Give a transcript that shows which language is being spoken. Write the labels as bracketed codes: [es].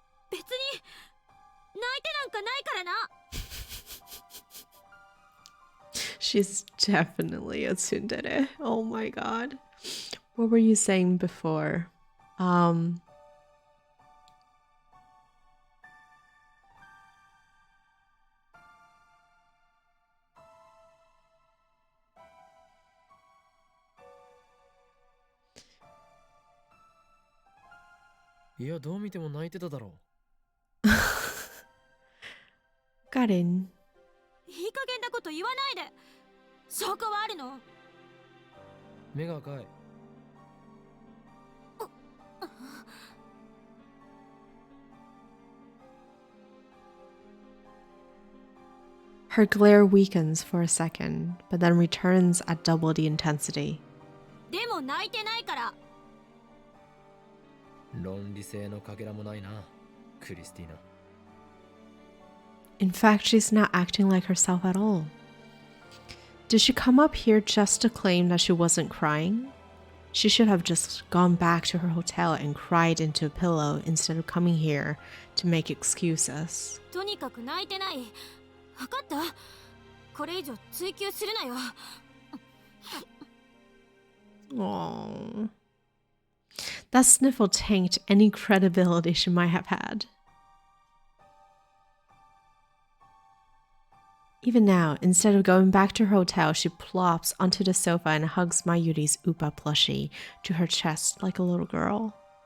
[ja] 別に泣いてなんかないからな [en] She's definitely a tsundere. Oh my god. What were you saying before? [ja] いやどう見ても泣いてただろ [en] Karin. [ja] いい加減なこと言わないで証拠はあるの目が赤い [en] Her glare weakens for a second, but then returns at double the intensity. [ja] でも泣いてないから論理性のかけらもないなクリスティーナ [en] In fact, she's not acting like herself at all. Did she come up here just to claim that she wasn't crying? She should have just gone back to her hotel and cried into a pillow instead of coming here to make excuses. [ja] とにかく泣いてない分かったこれ以上追求するなよ [en] Aww. That sniffle tanked any credibility she might have had. Even now, instead of going back to her hotel, she plops onto the sofa and hugs Mayuri's Upa plushie to her chest like a little girl.